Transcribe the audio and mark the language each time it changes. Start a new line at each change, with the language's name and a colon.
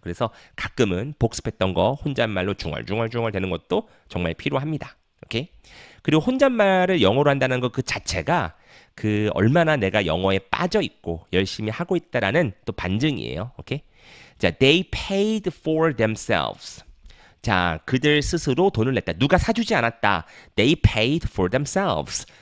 Korean: 그래서 가끔은 복습했던 거 혼잣말로 중얼중얼 되는 것도 정말 필요합니다. 오케이? 그리고 혼잣말을 영어로 한다는 것 그 자체가 그 얼마나 내가 영어에 빠져 있고 열심히 하고 있다라는 또 반증이에요. 오케이?
English: 자, they paid for themselves.
Korean: 자, 그들 스스로 돈을 냈다. 누가 사주지 않았다.
English: They paid for themselves.